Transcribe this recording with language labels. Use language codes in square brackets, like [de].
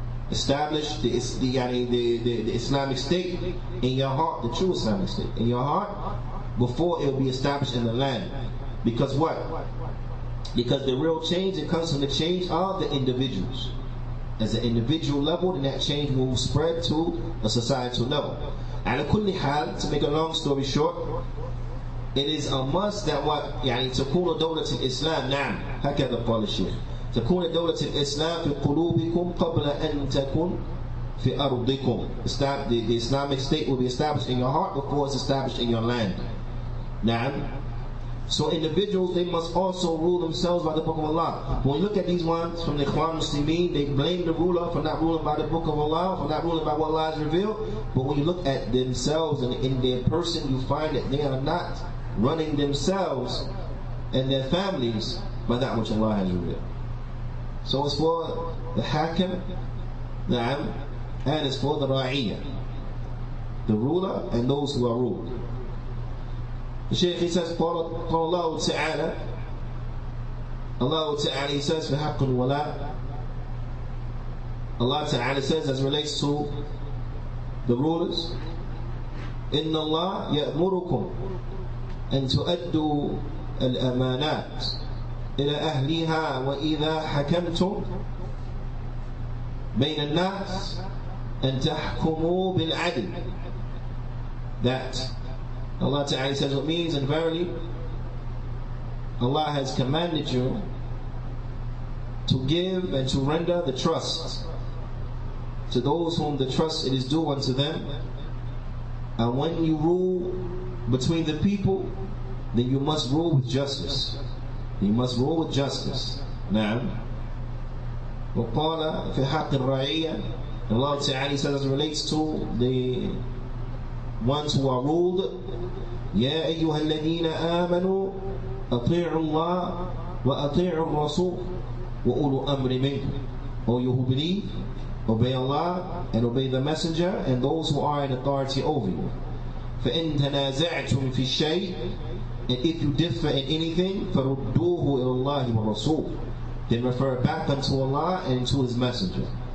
[en] Establish the Islamic state in your heart, the true Islamic state in your heart before it will be established in the land. Because what? Because the real change, it comes from the change of the individuals. As an individual level, then that change will spread to a societal level. [ar] على كل حال, [en] to make a long story short, it is a must that what [ar] تكون دولة الإسلام نعم هكذا قال الشيخ تكون دولة الإسلام في قلوبكم قبل أن تكون في أرضكم. [en] The Islamic state will be established in your heart before it's established in your land. نعم. So individuals, they must also rule themselves by the book of Allah. When we look at these ones from the Ikhwan Muslimin, they blame the ruler for not ruling by the book of Allah, for not ruling by what Allah has revealed. But when you look at themselves and in their person, you find that they are not running themselves and their families by that which Allah has revealed. So it's for the Hakim, Na'am, and it's for the Ra'iyah, the ruler and those who are ruled. The Shaykh, he says, [ar] قال الله تعالى, [en] Allah Ta'ala, he says, [ar] في حق الولاء, [en] Allah Ta'ala says, as relates to the rulers, [ar] إن الله يأمركم أن تؤدوا الأمانات إلى أهلها وإذا حكمتم بين الناس أن تحكموا بالعدل. [en] That Allah Ta'ala says what means, and verily Allah has commanded you to give and to render the trust to those whom the trust it is due unto them. And when you rule between the people, then you must rule with justice. You must rule with justice. Na'am. [ar] وقال في حق الرعية, [en] Allah Ta'ala says as it relates to the ones who are ruled, [ar] يا أيها الذين آمنوا أطيعوا الله وأطيعوا الرسول وأولو الأمر منكم. [en] O you who believe, obey Allah and obey the messenger and those who are in authority over you. [ar] فإن تنازعتم في الشيء, [en] and if you differ in anything, [ar] فردوه إلى الله والرسول, [en] then refer back unto Allah and to His messenger.